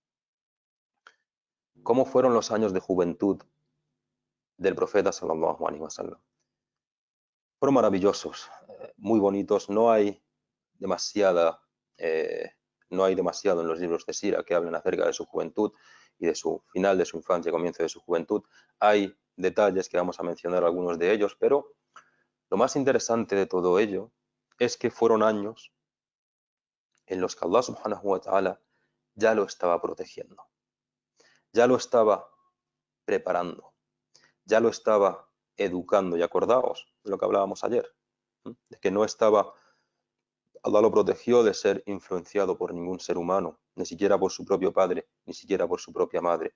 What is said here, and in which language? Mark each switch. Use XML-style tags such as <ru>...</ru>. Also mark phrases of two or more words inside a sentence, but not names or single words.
<es>¿Cómo fueron los años de juventud del profeta</es> <ar>صلى الله عليه وسلم?</ar> <es>Fueron maravillosos, muy bonitos. Eh, no hay demasiado en los libros de Sira que hablen acerca de su juventud y de su final de su infancia y comienzo de su juventud. Hay detalles que vamos a mencionar algunos de ellos, pero lo más interesante de todo ello es que fueron años en los que</es> <ar>الله سبحانه وتعالى</ar> <es>ya lo estaba protegiendo, ya lo estaba preparando, ya lo estaba educando. Y acordaos de lo que hablábamos ayer, de que no estaba, Allah lo protegió de ser influenciado por ningún ser humano, ni siquiera por su propio padre, ni siquiera por su propia madre.</es>